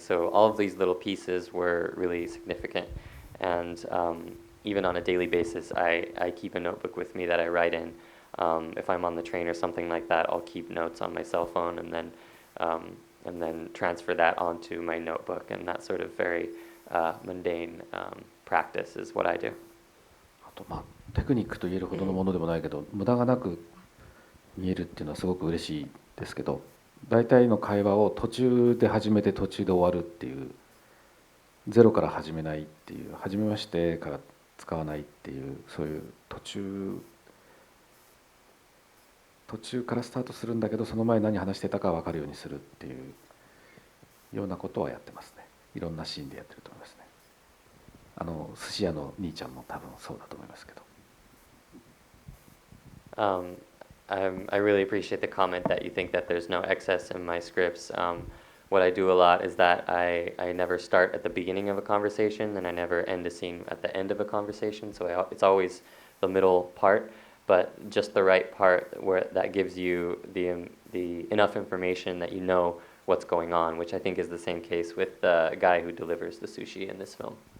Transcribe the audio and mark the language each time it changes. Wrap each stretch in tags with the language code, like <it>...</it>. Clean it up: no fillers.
<en>So all of these little pieces were really significant. And even on a daily basis, I keep a notebook with me that I write in. If I'm on the train or something like that, I'll keep notes on my cell phone and then transfer that onto my notebook. And that sort of very mundane practice is what I do.</en> <ja>あとテクニックと言えるほどのものでもないけど、無駄がなく見えるっていうのはすごく嬉しいですけど、大体の会話を途中で始めて途中で終わるっていう、ゼロから始めないっていう、初めましてから使わないっていう、そういう途中からスタートするんだけど、その前何話してたか分かるようにするっていうようなことはやってますね。いろんなシーンでやってると思いますね。寿司屋の兄ちゃんも多分そうだと思いますけど。</ja> <en>Um, I really appreciate the comment that you think that there's no excess in my scripts. What I do a lot is that I never start at the beginning of a conversation and I never end a scene at the end of a conversation. So it's always the middle part, but just the right part where that gives you the enough information that you know what's going on, which I think is the same case with the guy who delivers the sushi in this film.</en>